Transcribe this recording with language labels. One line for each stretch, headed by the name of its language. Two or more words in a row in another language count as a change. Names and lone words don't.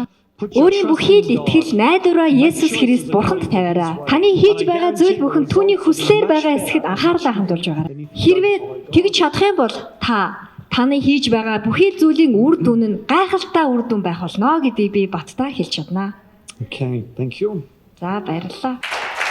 Mongolian: Өөрийн бүхий л итгэл найдвараа Есүс Христ бурханд тавиараа. Таны хийж байгаа зүйл бүхэн түүний хүслээр байгаа эсэхэд анхаарлаа хандуулж байгаа. Хэрвээ тэгж чадах юм бол таны хийж байгаа бүхий л зүйлийн үр дүн нь гайхалтай үр дүн байх болно гэдгийг би баттаа хэлж чадна.
English: Okay, thank you.
Mongolian: За баярлалаа.